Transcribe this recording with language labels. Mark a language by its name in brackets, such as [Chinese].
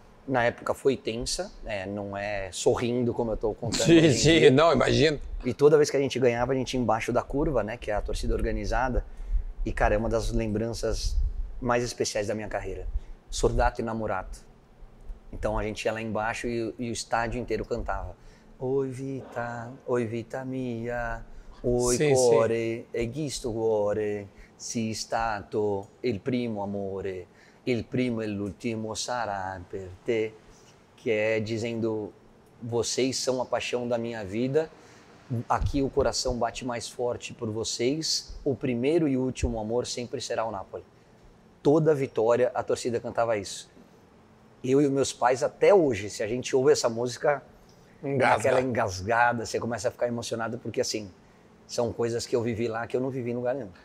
[Portuguese] Na época foi tensa, não é sorrindo como eu tô contando. Sim, não, imagino. E toda vez que a gente ganhava, a gente ia embaixo da curva, né, que é a torcida organizada. E, cara, é uma das lembranças mais especiais da minha carreira. Sordato e Namorato. Então a gente ia lá embaixo e o estádio inteiro cantava. [Italian] Oi vita mia, oi cuore, e questo cuore, si stato il primo amore. Il primo e l'ultimo sarà per te, [Portuguese] que é dizendo, vocês são a paixão da minha vida, aqui o coração bate mais forte por vocês, o primeiro e último amor sempre será o Napoli. Toda vitória a torcida cantava isso. Eu e os meus pais até hoje, se a gente ouve essa música, aquela engasgada, você começa a ficar emocionado porque assim, são coisas que eu vivi lá que eu não vivi em lugar nenhum.